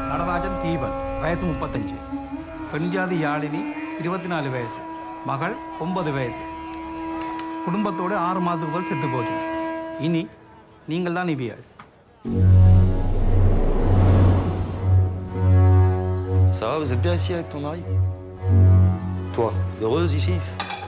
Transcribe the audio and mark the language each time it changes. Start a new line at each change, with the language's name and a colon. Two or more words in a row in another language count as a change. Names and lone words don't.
Tamil: ராஜன் தீபன் வயசு 35, பெண்ஜாதி யாழினி 24 வயசு, மகள் 9 வயசு. குடும்பத்தோடு 6 மாதத்துக்குள் செத்து போச்சு. இனி நீங்கள் தான் இவியாள்.
French: Ça va, vous êtes bien ici avec ton mari? Toi, heureuse ici?